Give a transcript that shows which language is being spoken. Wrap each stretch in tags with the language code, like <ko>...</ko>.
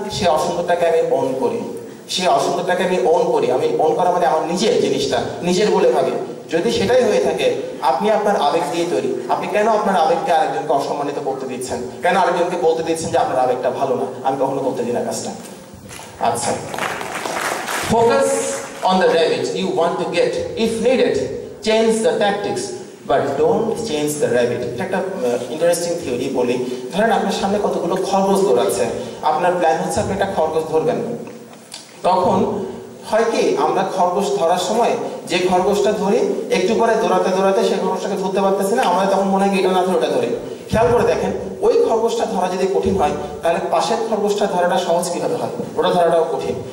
<bn>সে অসুন্দরটাকে আমি ওন করি, সে অসুন্দরটাকে আমি ওন করি। আমি ওন করা মানে আমার নিজের জিনিসটা নিজের বলে ভাবি। যদি সেটাই হয়ে থাকে, আপনি আপনার আবেগ দিয়ে তৈরি, আপনি কেন আপনার আবেগকে আরেকজনকে অসম্মানিত করতে দিচ্ছেন? কেন আরেকজনকে বলতে দিচ্ছেন যে আপনার আবেগটা ভালো না? আমি কখনো করতে দিই না কাজটা।</bn> <en>আচ্ছা, focus on the rabbit you want to get. If needed, change the tactics, but don't change the rabbit.</en> <bn>এটা একটা ইন্টারেস্টিং থিওরি বলি। ধরেন আপনার সামনে কতগুলো খরগোশ দৌড়াচ্ছে, আপনার প্ল্যান হচ্ছে আপনি একটা খরগোশ ধরবেন। তখন হয় কি, আমরা খরগোশ ধরার সময় যে খরগোশটা ধরি, একটু পরে দৌড়াতে দৌড়াতে সেই খরগোশটাকে ধরতে পারতেছি না, আমাদের তখন মনে হয় এটা না ধরে ওটা ধরে। খেয়াল করে দেখেন, ওই খরগোশটা ধরা যদি কঠিন হয়, তাহলে পাশের খরগোশটা ধরাটা সহজ কিভাবে হয়? ওটা ধরাটাও কঠিন।</bn>